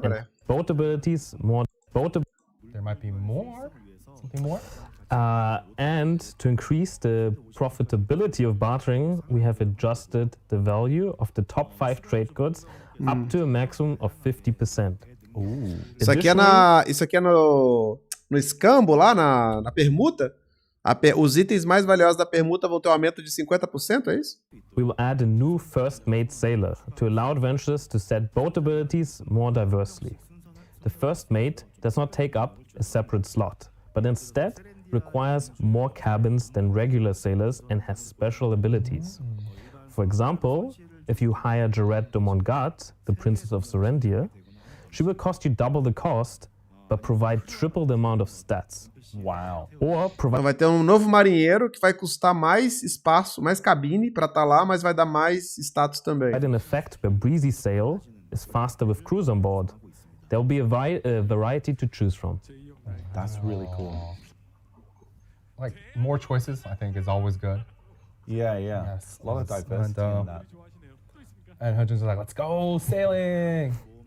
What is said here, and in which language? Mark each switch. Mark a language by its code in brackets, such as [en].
[pt] peraí. [en] Boat abilities, There might be more, something more. And to increase the profitability of bartering, we have adjusted the value of the top 5 trade goods up to a maximum of 50%. [pt] Isso aqui é no escambo lá na permuta. Os itens mais valiosos da permuta vão ter um aumento de 50%, é isso? [en] We will add a new first mate sailor to allow adventurers to set boat abilities more diversely. The first mate does not take up a separate slot, but instead requires more cabins than regular sailors and has special abilities. For example, if you hire Jarette de Montgat, the Princess of Serendia, she will cost you double the cost, but provide triple the amount of stats. Wow. [pt] Então vai ter um novo marinheiro que vai custar mais espaço, mais cabine para estar lá, mas vai dar mais status também. [en] An effect where breezy sail is faster with crews on board. There will be a variety to choose from. That's really cool. More choices, I think, is always good. Yeah. Yes, a lot of diversity in that. And Hudgens are like, let's go sailing!